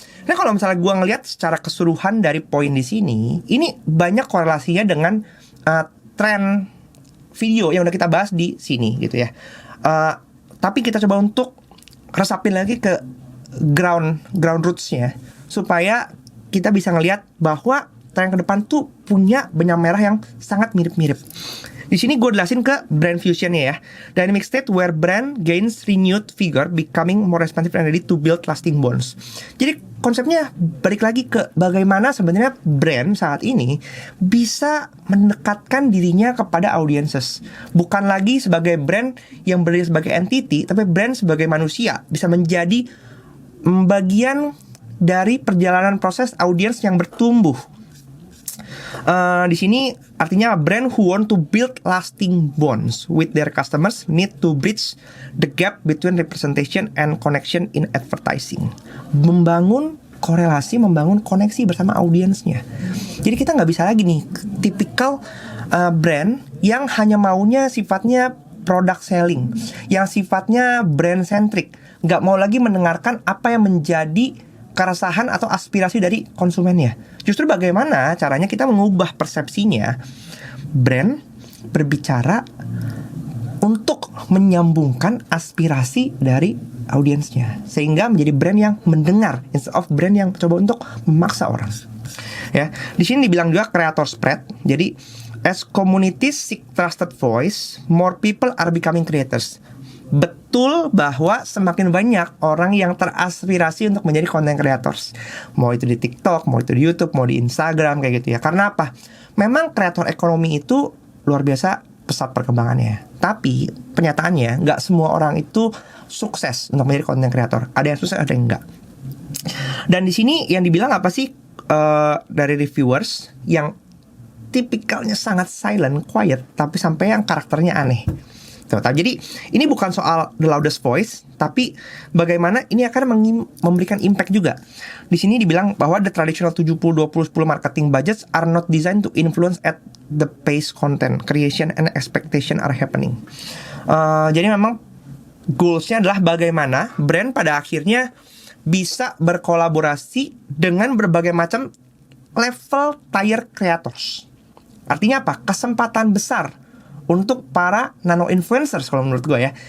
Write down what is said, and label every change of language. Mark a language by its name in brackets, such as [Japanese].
[Indonesian] Nah kalau misalnya gue ngelihat secara keseluruhan dari poin di sini, ini banyak korelasinya dengan tren video yang udah kita bahas di sini gitu ya. Tapi kita coba untuk resapin lagi ke ground rootsnya supaya kita bisa ngelihat bahwa tren ke depan tuh punya benang merah yang sangat mirip-mirip. Di sini gue jelasin ke brand fusionnya ya. [English] Dynamic state where brand gains renewed vigor, becoming more responsive and ready to build lasting bonds. [Indonesian] Jadi konsepnya balik lagi ke bagaimana sebenarnya brand saat ini bisa mendekatkan dirinya kepada audiences. Bukan lagi sebagai brand yang berdiri sebagai entity, tapi brand sebagai manusia. Bisa menjadi bagian dari perjalanan proses audiens yang bertumbuh. Di sini artinya [English] brand who want to build lasting bonds with their customers need to bridge the gap between representation and connection in advertising. [Indonesian] Membangun korelasi, membangun koneksi bersama audiensnya. Jadi kita nggak bisa lagi nih tipikal brand yang hanya maunya sifatnya product selling, yang sifatnya brand centric, nggak mau lagi mendengarkan apa yang menjadi keresahan atau aspirasi dari konsumennya. Justru bagaimana caranya kita mengubah persepsinya brand berbicara untuk menyambungkan aspirasi dari audiensnya, sehingga menjadi brand yang mendengar [English] instead of [Indonesian] brand yang coba untuk memaksa orang. Ya, di sini dibilang juga creator spread. [English] Jadi as communities seek trusted voice, more people are becoming creators. [Indonesian] Betul bahwa semakin banyak orang yang teraspirasi untuk menjadi content creators. Mau itu di TikTok, mau itu di YouTube, mau di Instagram kayak gitu ya. Karena apa? Memang kreator ekonomi itu luar biasa pesat perkembangannya. Tapi penyataannya nggak semua orang itu sukses untuk menjadi content creator. Ada yang sukses, ada yang enggak. Dan di sini yang dibilang apa sih dari reviewers yang tipikalnya sangat [English] silent, quiet, [Indonesian] tapi sampai yang karakternya aneh. Tuh, jadi ini bukan soal [English] the loudest voice, [Indonesian] tapi bagaimana ini akan memberikan impact juga. Di sini dibilang bahwa [English] the traditional 70-20-10 marketing budgets are not designed to influence at the pace content creation and expectation are happening. [Indonesian] Jadi memang goalsnya adalah bagaimana brand pada akhirnya bisa berkolaborasi dengan berbagai macam level tier creators. Artinya apa? Kesempatan besar untuk para nano influencers kalau menurut gue ya.